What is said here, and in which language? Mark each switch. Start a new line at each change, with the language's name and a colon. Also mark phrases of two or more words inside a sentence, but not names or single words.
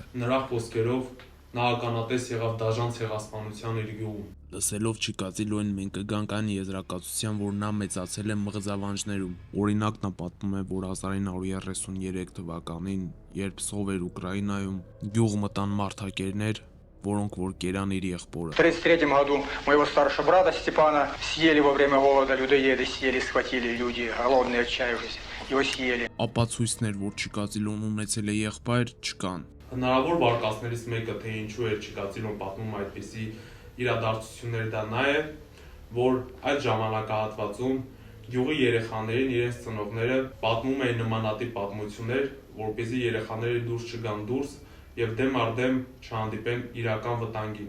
Armenian: Նրա խոսքերով նա ականատես եղավ դաժան ցեղասպանության իր գյուղում։ Լսելով Չիկատիլոյին մենք կգանք այն եզրակացության, որ նա մեծացել է մղձավանջներում։ Օրինակ, նա պատմում է, որ 1933 թվականին, երբ սով էր Ուկրաինայում, գյուղ մտան մարդակերներ, որոնք որ կերան իր եղբորը։
Russian: В 1933 году моего старшего брата Степана съели во время голода, людоеды съели, схватили люди, голодные, отчаявшись, его съели.
Armenian: Ապացույցներ, որ Չիկատիլոն ունեցել է եղբայր, չկան։ Հնարավոր վարկածներից մեկը, թե ինչու էր Չիկատիլոն պատմում այդպիսի իրադարձություններ, դա նա է, որ այդ ժամանակահատվածում գյուղի երեխաներին իրենց ծնողները պատմում էին նմանատիպ պատմություններ, որպեսզի երեխաները դուրս չգան դուրս եւ դեմ առ դեմ չհանդիպեն իրական վտանգին։